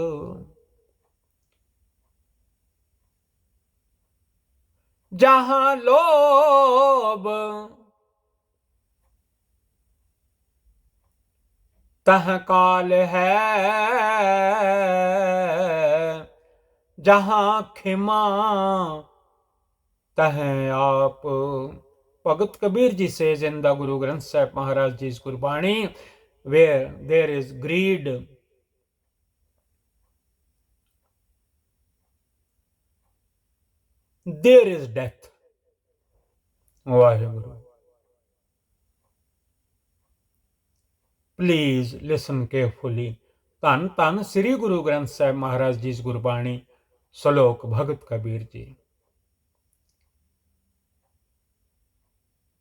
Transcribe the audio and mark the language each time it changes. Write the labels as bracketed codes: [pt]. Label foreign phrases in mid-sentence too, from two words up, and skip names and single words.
[hi] जहां लोभ तह काल है जहां खिमा तह आप. [en] Bhagat Kabir ji says in the Guru Granth Sahib Maharaj Ji's Gurbani, where there is greed, there is death. Vaheguru. Please listen carefully. [pa] ਧੰਨ ਧੰਨ ਸ੍ਰੀ ਗੁਰੂ ਗ੍ਰੰਥ ਸਾਹਿਬ ਮਹਾਰਾਜ ਜੀ ਦੀ ਗੁਰਬਾਣੀ. ਸ਼ਲੋਕ ਭਗਤ ਕਬੀਰ ਜੀ.